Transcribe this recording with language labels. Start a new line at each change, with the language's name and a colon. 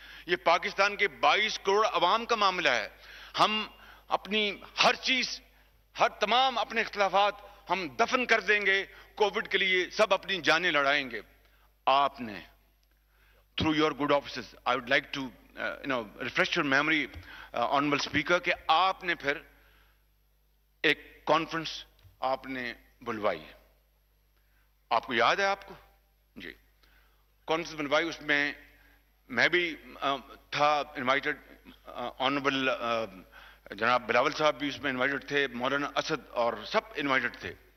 Urdu: یہ پاکستان کے 22 کروڑ عوام کا معاملہ ہے. ہم اپنی ہر چیز، تمام اپنے اختلافات ہم دفن کر دیں گے، کووڈ کے لیے سب اپنی جانیں لڑائیں گے. آپ نے
English: through your good offices, I would like to refresh your memory, honorable speaker,
Urdu: کہ آپ نے پھر ایک کانفرنس آپ نے بلوائی. آپ کو یاد ہے؟ آپ کو جی کانفرنس بلوائی، اس میں میں بھی تھا انوائٹڈ. آنریبل جناب بلاول صاحب بھی اس میں انوائٹڈ تھے، مولانا اسد اور سب انوائٹڈ تھے.